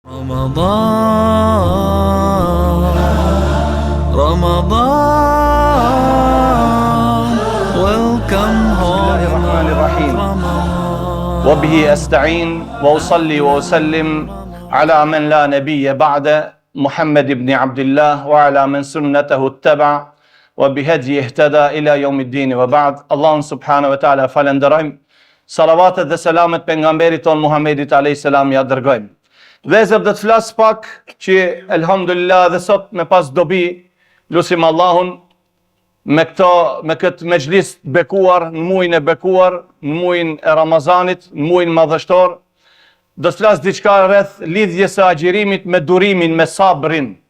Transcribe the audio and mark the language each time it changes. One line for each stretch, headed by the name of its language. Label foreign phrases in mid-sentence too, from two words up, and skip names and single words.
English: Welcome home Ramadan.
Arabic: وبه أستعين وأصلي وأسلم على من لا نبي بعد محمد بن عبد الله وعلى من سنته اتبع وبهديه اهتدى إلى يوم الدين وبعد. الله سبحانه وتعالى
Albanian: falenderojmë, salavatet dhe selamet pejgamberit ton Muhammedit
Arabic: عليه السلام
Albanian: ja dërgojmë. Vezër do të flas pak që elhamdulillah dhe sot me pas dobi lutim Allahun me këtë mexhlis të bekuar, në muajin e bekuar, në muajin e Ramazanit, në muajin madhështor, do të flas diçka rreth lidhjes së agjerimit me durimin, me sabrin.